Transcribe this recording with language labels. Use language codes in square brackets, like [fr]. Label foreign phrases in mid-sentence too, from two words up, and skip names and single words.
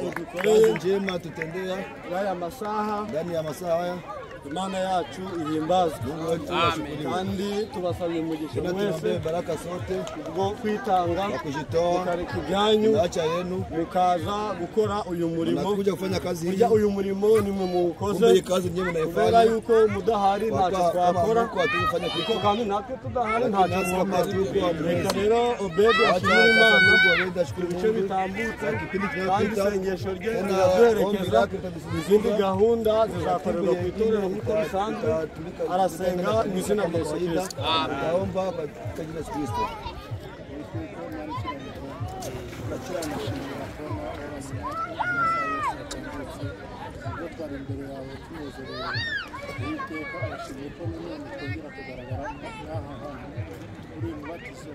[rw] udukoreye [sw] njema tutendea [rw] aya masaha [sw] ndani ya masaa haya. [rw] Imana yacu ihimbazwe. [sw] Mungu wetu ashukuriwe. [rw] Kandi tubasabye umugisha [sw] Tunaombe [rw] mwese [sw] baraka sote [rw] bwo kwitanga [sw] kwa kujitoa [rw] mukareka ibyanyu [sw] naacha yenu [rw] mukaza gukora uyu murimo. [sw] mnakuja kufanya kazi hii. [rw] Burya uyu murimo ni mwe muwukoze [sw] Kumbe iyi kazi nyinyi [rw] kubera [sw] mnaifanya. [rw] yuko mudahari ntacyo twakora [sw] Kwa tufanya [rw] kuko [sw] kitu. [rw] kandi natwe tudahari ntacyo [sw] Nasi [rw] twakora. [sw] kama tulikuwa [rw] Reka [sw] mwezi. [rw] rero Obedi [sw] Acha [rw] ashimira Imana [sw] Mungu aweze ashukuru [rw] ibice [sw] Mungu. [rw] bitambutse [sw] Kipindi [rw] kandi [sw] kinapita. [rw] isengesho rye [sw] Tena [rw] riraduherekeza. [sw] ombi lake litadusindikiza. [rw] Izindi gahunda zizakorerwa ku itorero nk'uko bisanzwe. Arasenga mu izina rya Yesu Kristo. [sw] Naomba kwa jina la Yesu Kristo. [rw] Twari imbere yawe tunezerewe Uwiteka arashimye ko nanone twongera kugaragara n'aha hantu kuri uyu mubatizo.